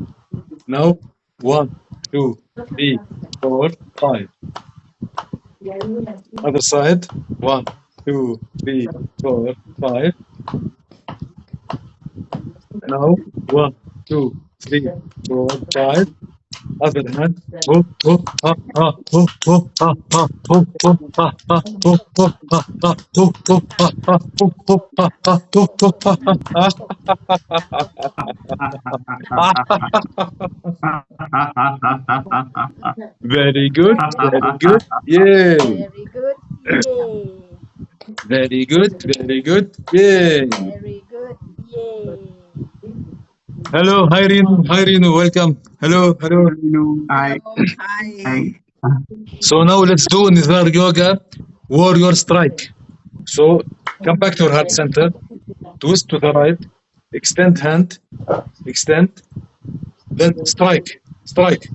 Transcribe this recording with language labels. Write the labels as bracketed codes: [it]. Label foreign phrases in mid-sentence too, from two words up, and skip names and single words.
[en] Now one, two, three, four, five. Other side. One, two, three, four, five. Now one, two, three, four, five. Other hand. Ho, ho, ha, ha, ho, ho, ha, ha, ho, ho, ha, ha, ho, ho, ha, ha, ho, ho, ha, ha, ho, ho, ha, ha, ho, ho, ha, ha, ha. Very good, very good. Yay. Very good. Yay. Very good, very good. Yay. Very good. Yay. Hello, hi Rino, hi Rino, welcome. Hello, hello. Hi. Hello. Hi. So now let's do Nizar Yoga Warrior Strike. So come back to your heart center, twist to the right, extend hand, extend, then strike, strike.